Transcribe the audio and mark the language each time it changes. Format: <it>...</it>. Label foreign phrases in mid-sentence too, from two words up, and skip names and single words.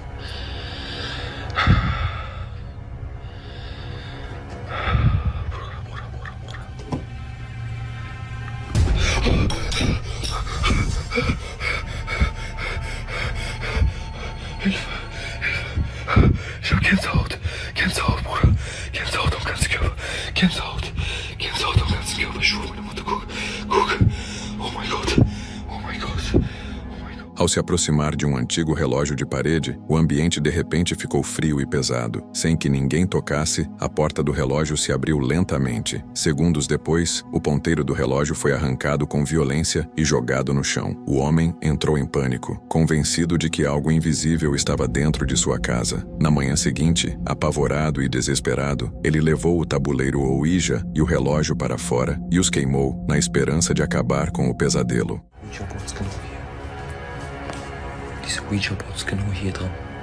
<de>Ich hab Gänsehaut. Gänsehaut, Bruder. Gänsehaut am ganzen Körper. Gänsehaut. Gänsehaut am ganzen Körper. Ich schwöre, meine Mutter, guck. Guck. Oh mein Gott. Oh mein Gott. Oh mein Gott.</de> <pt>Ao se aproximar de um antigo relógio de parede, o ambiente de repente ficou frio e pesado. Sem que ninguém tocasse, a porta do relógio se abriu lentamente. Segundos depois, o ponteiro do relógio foi arrancado com violência e jogado no chão. O homem entrou em pânico, convencido de que algo invisível estava dentro de sua casa. Na manhã seguinte, apavorado e desesperado, ele levou o tabuleiro Ouija e o relógio para fora e os queimou, na esperança de acabar com o pesadelo.</pt> <de>Diese Ouija-Board ist genau hier drin.</de>